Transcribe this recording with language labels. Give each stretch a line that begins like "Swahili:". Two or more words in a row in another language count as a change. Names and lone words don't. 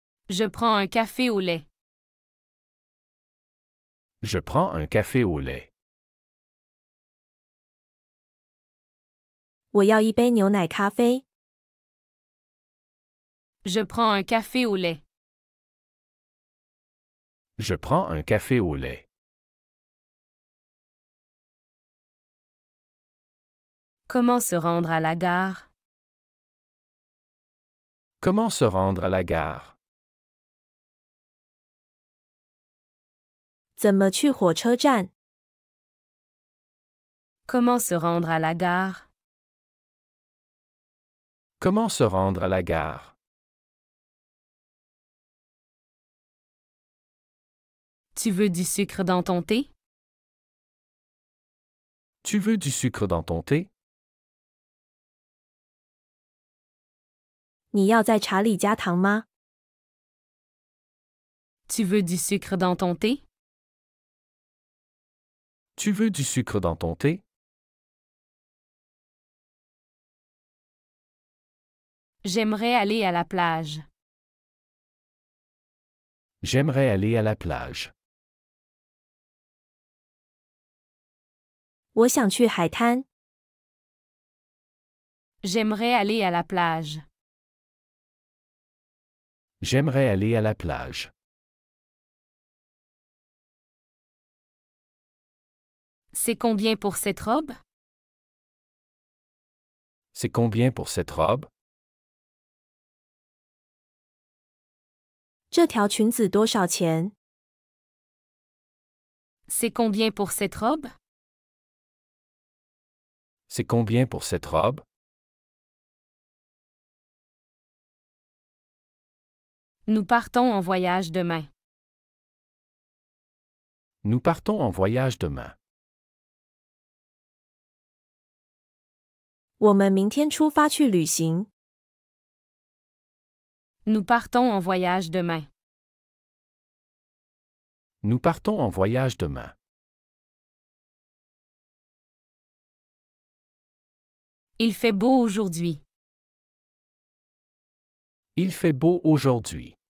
French: Je prends un café au lait. Je prends un café au lait.
Chinese: 我要一杯牛奶咖啡。
French: Je prends un café au lait. Je prends un café au lait. Comment se rendre à la gare? Comment se rendre à la gare?
Chinese: 怎么去火车站？
French: Comment se rendre à la gare? Comment se rendre à la gare? Tu veux du sucre dans ton thé? Tu veux du sucre dans ton thé?
Chinese: 你要在茶里加糖吗？
French: Tu veux du sucre dans ton thé? Tu veux du sucre dans ton thé? J'aimerais aller à la plage. J'aimerais aller à la plage.
Chinese: 我想去海滩。
French: J'aimerais aller à la plage. J'aimerais aller à la plage. C'est combien pour cette robe? C'est combien pour cette robe?
Chinese: 这条裙子多少钱？
French: C'est combien pour cette robe? C'est combien pour cette robe? Nous partons en voyage demain. Nous partons en voyage demain.
Chinese: 我们明天出发去旅行。
French: Nous partons en voyage demain. Nous partons en voyage demain. Il fait beau aujourd'hui. Il fait beau aujourd'hui.